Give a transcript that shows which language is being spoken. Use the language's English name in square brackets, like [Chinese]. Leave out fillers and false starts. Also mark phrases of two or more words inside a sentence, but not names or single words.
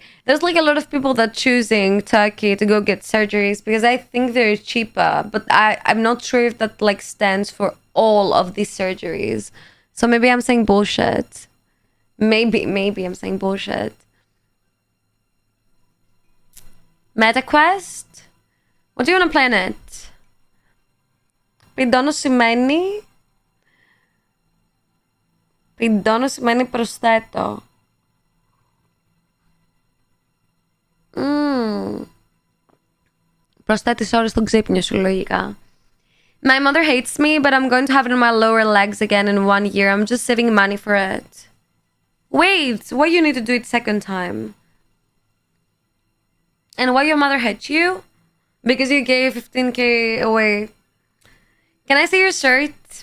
[English] There's like a lot of people that choosing Turkey to go get surgeries because I think they're cheaper, but I'm not sure if that like stands for all of these surgeries. So maybe I'm saying bullshit. Maybe I'm saying bullshit. MetaQuest? What do you want to play on it? [Greek] Πηδώνω σημαίνει προσθέτω. Προσθέτεις ώρες στον ξύπνιο σου, λογικά. [English] My mother hates me, but I'm going to have it on my lower legs again in 1 year. I'm just saving money for it. Wait, why you need to do it second time? And why your mother hates you? Because you gave 15K away. Can I see your shirt?